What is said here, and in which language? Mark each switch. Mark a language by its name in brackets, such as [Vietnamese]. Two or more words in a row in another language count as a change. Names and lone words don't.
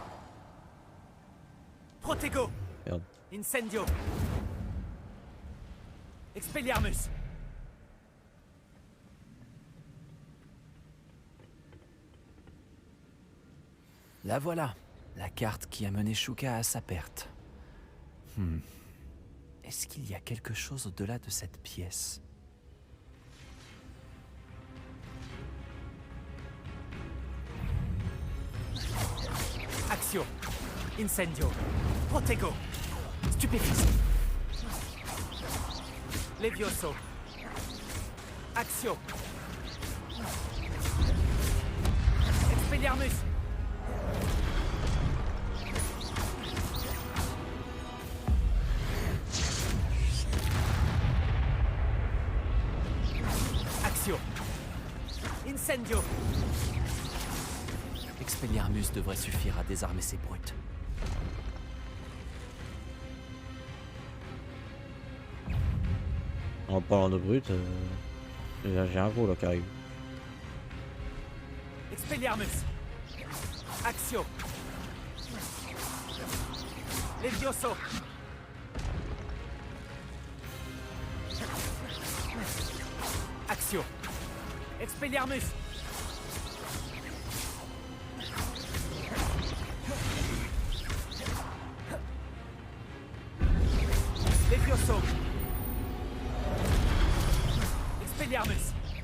[French] Protego. Merde. Incendio. Expelliarmus. La voilà, la carte qui a mené Shuka à sa perte. Est-ce qu'il y a quelque chose au-delà de cette pièce? Accio, Incendio, Protego, Stupéfice, Levioso, Accio, Expelliarmus, Accio, Incendio. Expelliarmus devrait suffire à désarmer ces brutes. En parlant de brut, j'ai un gros là qui arrive. Expelliarmus, Accio, Levioso, Accio, Expelliarmus, Levioso, Expelliarmus.